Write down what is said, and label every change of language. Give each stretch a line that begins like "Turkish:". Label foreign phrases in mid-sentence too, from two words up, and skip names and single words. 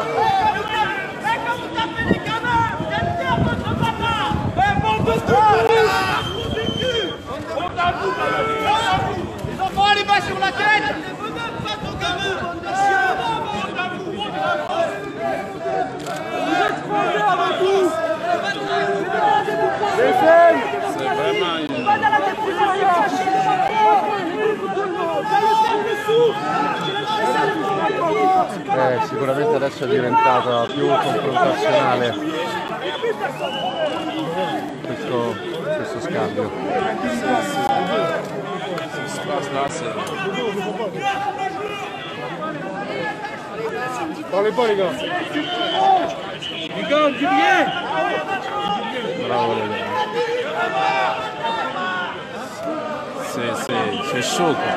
French: Les enfants, les bas sur la tête. C'est vraiment une...
Italian: Sicuramente adesso è diventata più confrontazionale questo scambio.
French: Parlez pas les gars. Les gars, du bien. Bravo les gars. C'est chaud, quoi.